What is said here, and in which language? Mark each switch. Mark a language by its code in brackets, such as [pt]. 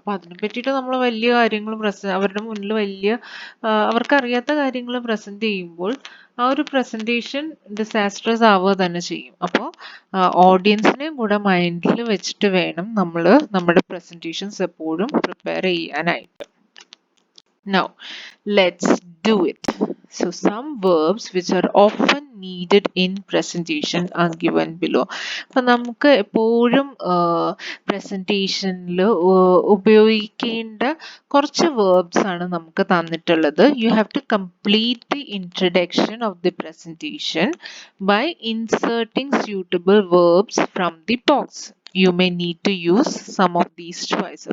[ml] അപ്പോൾ അതിനെ പറ്റിയിട്ട് നമ്മൾ വലിയ കാര്യങ്ങൾ അവരുടെ മുന്നിൽ അവർക്ക് അറിയാത്ത കാര്യങ്ങൾ പ്രസന്റ് ചെയ്യുമ്പോൾ ആ ഒരു പ്രസന്റേഷൻ ഡിസാസ്ട്രസ് ആവുക തന്നെ ചെയ്യും. അപ്പോൾ ഓഡിയൻസിനെയും കൂടെ മൈൻഡിൽ വെച്ചിട്ട് വേണം നമ്മൾ നമ്മുടെ പ്രസന്റേഷൻസ് എപ്പോഴും പ്രിപ്പയർ ചെയ്യാനായിട്ട്. [en] Now, let's do it. So, some verbs which are often needed in presentation are given below. [ml] അപ്പോൾ നമുക്ക് എപ്പോഴും പ്രസൻറ്റേഷനിൽ ഉപയോഗിക്കേണ്ട കുറച്ച് വേർബ്സ് ആണ് നമുക്ക് തന്നിട്ടുള്ളത്. [en] You have to complete the introduction of the presentation by inserting suitable verbs from the box. You may need to use some of these twice.